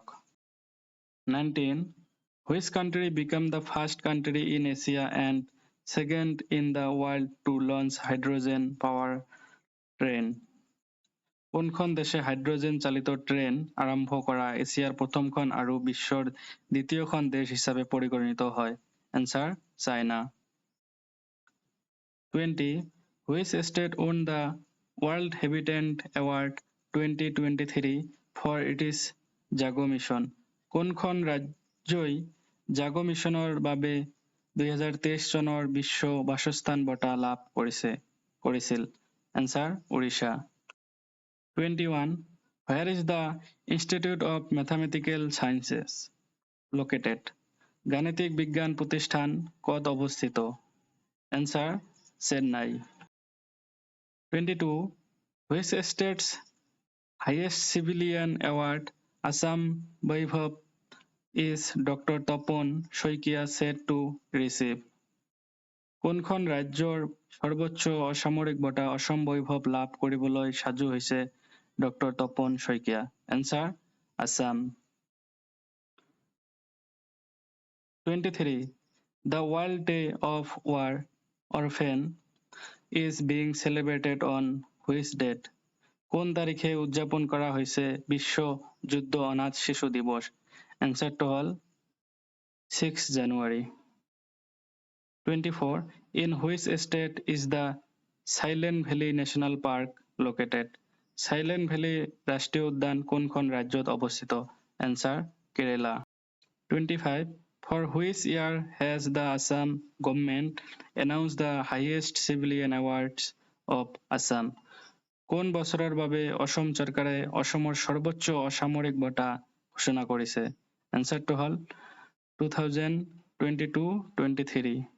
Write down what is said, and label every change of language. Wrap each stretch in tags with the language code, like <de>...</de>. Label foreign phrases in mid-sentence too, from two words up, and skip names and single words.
<en>19. Which country became the first country in Asia and second in the world to launch hydrogen power train?</en> <as>কোনখন দেশে হাইড্ৰজেন চালিত ট্ৰেইন আৰম্ভ কৰা এছিয়াৰ প্ৰথমখন আৰু বিশ্বৰ দ্বিতীয়খন দেশ হিচাপে পৰিগণিত হয়? এনচাৰ চাইনা। 20.</as> <en>Which state won the World Habitat Award 2023 for its JAGA mission?</en> <as>কোনখন ৰাজ্যই জাগো মিছনৰ বাবে 2023 চনৰ বিশ্ব বাসস্থান বঁটা লাভ কৰিছিল? এনচাৰ উৰিষ্যা। 21.</as> <en>Where is the Institute of Mathematical Sciences located?</en> <as>গাণিতিক বিজ্ঞান প্ৰতিষ্ঠান ক'ত অৱস্থিত? এনচাৰ চেন্নাই। 22.</as> <en>Which state's highest civilian award, Assam Vaibhav, is Dr. Tapon Shoikia said to receive?</en> <as>কোনখন ৰাজ্যৰ সৰ্বোচ্চ অসামৰিক বঁটা অসম বৈভৱ লাভ কৰিবলৈ সাজু হৈছে ডক্টৰ তপন শইকীয়া? এনচাৰ আছাম। 23.</as> <en>The World Day of War Orphan is being celebrated on which date?</en> <as>কোন তাৰিখে উদযাপন কৰা হৈছে বিশ্ব যুদ্ধ অনাথ শিশু দিৱস? এনচাৰটো হ'ল 6 জানুৱাৰী। 24.</as> <en>In which state is the Silent Valley National Park located?</en> <as>Silent Valley ৰাষ্ট্ৰীয় উদ্যান কোনখন ৰাজ্যত অৱস্থিত? এনচাৰ কেৰেলা। 25.</as> <en>For which year has the Assam government announced the highest civilian awards of Assam?</en> <as>কোন বছৰৰ বাবে অসম চৰকাৰে অসমৰ সৰ্বোচ্চ অসামৰিক বঁটা ঘোষণা কৰিছে? এনচাৰটো হ'ল 2022-23।</as>